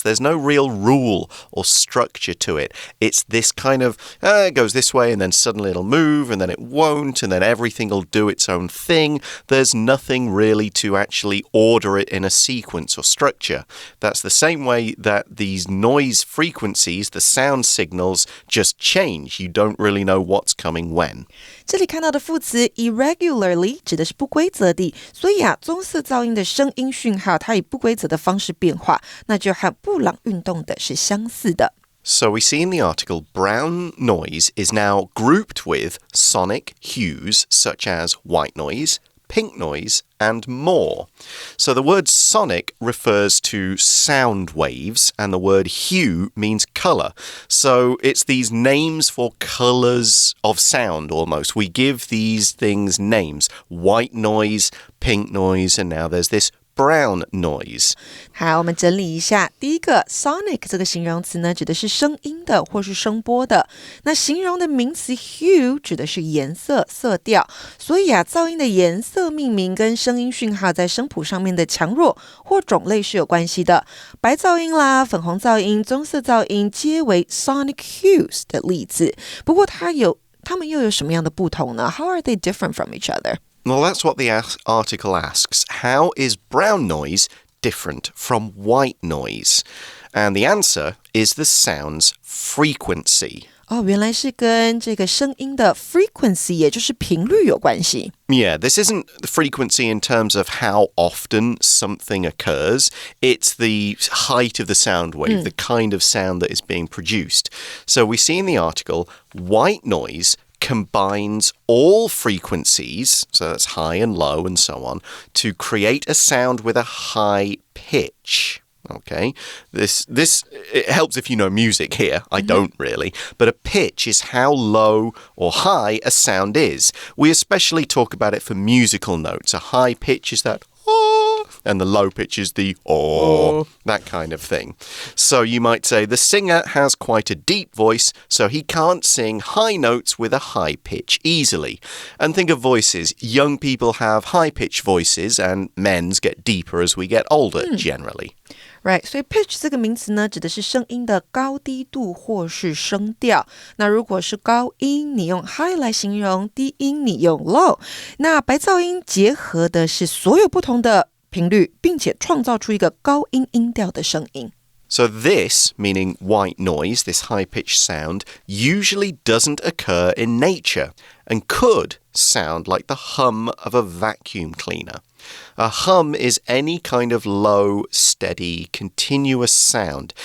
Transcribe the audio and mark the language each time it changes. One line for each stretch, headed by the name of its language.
English: There's no real rule or structure to it. It's this kind of, it goes this way and then suddenly it'll move and then it won't and then everything will do its own thing. There's nothing really to actually order it in a sequence or structure. That's the same way that these noise frequencies, the sound signals, just change. You don't really know what's coming when.
Chinese: 这里看到的副词 irregularly 指的是不规则的，所以棕色噪音的声音讯号它以不规则的方式变化，那就和布朗运动的是相似的。
English: So we see in the article, brown noise is now grouped with sonic hues such as white noise, pink noise, and more. So the word sonic refers to sound waves, and the word hue means color. So it's these names for colors of sound almost. We give these things names. White noise, pink noise, and now there's this brown noise.
Chinese: 好，我们整理一下。第一个 sonic 这个形容词呢，指的是声音的或是声波的。那形容的名词 hue 指的是颜色、色调。所以噪音的颜色命名跟声音讯号在声谱上面的强弱或种类是有关系的。白噪音啦、粉红噪音、棕色噪音皆为 sonic hues 的例子。不过它们又有什么样的不同呢？
English: How are they different from each other?Well, that's what the article asks. How is brown noise different from white noise? And the answer is the sound's frequency.
Chinese: 哦，原来是跟这个声音的 frequency， 也就是频率有关系。
English: Yeah, this isn't the frequency in terms of how often something occurs. It's the height of the sound wave, the kind of sound that is being produced. So we see in the article, white noise combines all frequencies, so that's high and low and so on, to create a sound with a high pitch.Okay, this it helps if you know music here. I don't really. But a pitch is how low or high a sound is. We especially talk about it for musical notes. A high pitch is that oh, and the low pitch is the oh, that kind of thing. So you might say the singer has quite a deep voice, so he can't sing high notes with a high pitch easily. And think of voices. Young people have high-pitched voices, and men's get deeper as we get older, generally.Right,
Chinese: 所以 pitch 这个名词呢，指的是声音的高低度或是声调。那如果是高音，你用 high 来形容；低音你用 low。那白噪音结合的是所有不同的频率，并且创造出一个高音音调的声音。
English: So this, meaning white noise, this high-pitched sound, usually doesn't occur in nature and could sound like the hum of a vacuum cleaner.A hum is any kind of low, steady, continuous sound.